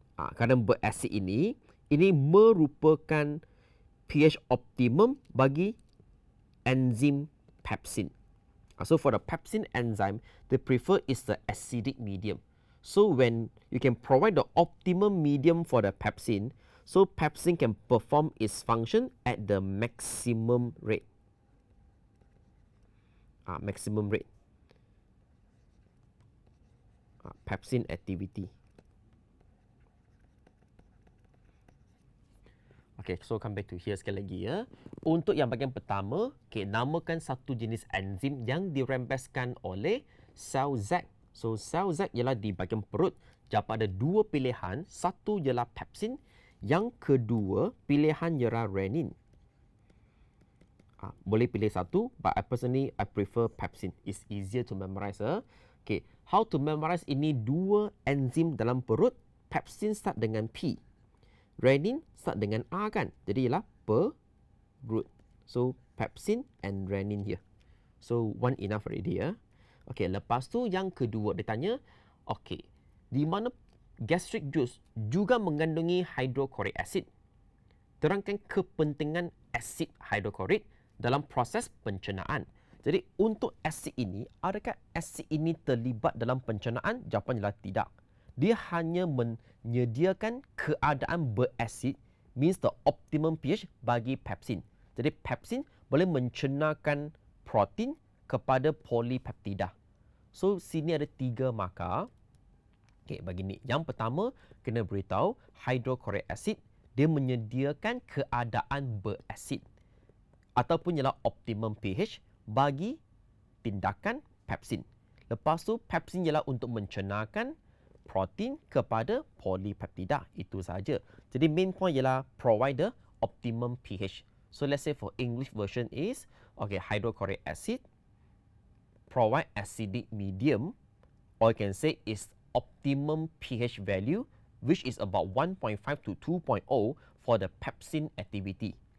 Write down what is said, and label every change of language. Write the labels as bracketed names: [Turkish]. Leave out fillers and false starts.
[Malay] Kerana berasid ini merupakan pH optimum bagi enzim pepsin. [English] So for the pepsin enzyme, they prefer is the acidic medium. So when you can provide the optimum medium for the pepsin, so pepsin can perform its function at the maximum rate. Maximum rate. Pepsin activity. Okay, so come back to here [Malay] sekali lagi ya. Untuk yang bahagian pertama, okay, namakan satu jenis enzim yang dirempeskan oleh sel Z. So, sel Z ialah di bahagian perut. Dapat ada dua pilihan. Satu ialah pepsin. Yang kedua, pilihan ialah renin. Boleh pilih satu, [English] but I personally, I prefer pepsin. It's easier to memorize. [Malay] Okay, [English] how to memorize [Malay] ini dua enzim dalam perut. Pepsin start dengan P. Renin start dengan A kan. Jadi ialah perut. [English] So, pepsin and renin here. So, one enough already ya. [Malay] Okay, lepas tu yang kedua dia tanya, okay, di mana gastric juice juga mengandungi hydrochloric acid. Terangkan kepentingan asid hydrochloric dalam proses pencernaan. Jadi, untuk asid ini, adakah asid ini terlibat dalam pencernaan? Jawapan ialah tidak. Dia hanya menyediakan keadaan berasid, [English] means the optimum pH [Malay] bagi pepsin. Jadi pepsin boleh mencernakan protein kepada polipeptida. So sini ada 3 markah. Okey, begini. Yang pertama kena beritahu hydrochloric acid dia menyediakan keadaan berasid ataupun ialah optimum pH bagi tindakan pepsin. Lepas tu pepsin ialah untuk mencernakan protein kepada polipeptida. Itu saja. Jadi main point ialah [English] provide the optimum pH. So let's say for English version is okay, hydrochloric acid provide acidic medium, or you can say is optimum pH value which is about 1.5 to 2.0 for the pepsin activity.